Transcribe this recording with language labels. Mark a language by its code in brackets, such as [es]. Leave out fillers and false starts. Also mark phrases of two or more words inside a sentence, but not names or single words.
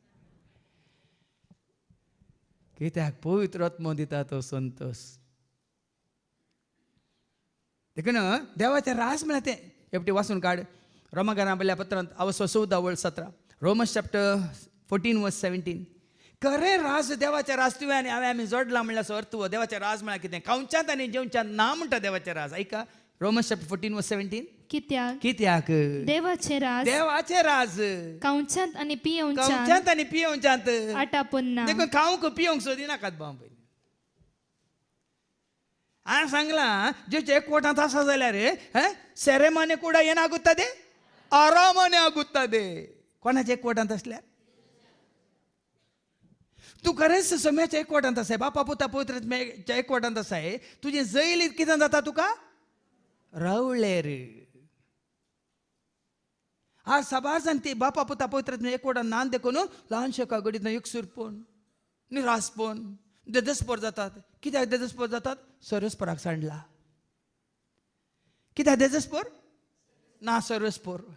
[kok] कित्याक पवित्र आत्मो दिता तो संतोष देखून देवाचें रास म्हळ्यार तें हेपटी वाचून काड रोमाकारां पयल्या पत्रांत अवसो 14:17 रोमन्स चॅप्टर 14:17 खरें रास देवाचें रास तुवें आनी हांवें आमी जोडला म्हणल्यार अर्थ देवाचें रास म्हळ्यार कितें खावच्यांत आनी जेवच्यांत ना म्हणटा देवाचें रास ऐका रोमन्स चॅप्टर 14:17 कित्याक देवाचें रास खावच्यांत आनी पियोवच्यांत आटापून ना देखून खावंक पियोवंक सोदिनाकात भाव पयलीं हांवें सांगलां जेचे एकवटांत आसा जाल्यार सेरेमनी [kn] ಕೂಡ ಏನಾಗುತ್ತದೆ ಆರಾಮನೆ ಆಗುತ್ತದೆ [kok] कोणाच्या एकवटांत असल्यार तूं खरेंच सम्याच्या एकवटांत आसाय बापा पुता पवित्रात्म्याच्या एकवटांत आसाय तुजें जैल कितें जाता तुका रावळेर आज सबार जाण ती बापा पुता पवित्रात्म्या एकवटांत नान देखून ल्हानशे कागडींत एकसुरपण निरासपण देदस्पर जातात कित्याक देदस्पर जातात सरस्पराक सांडला कित्याक देदस्पर ना सरस्पर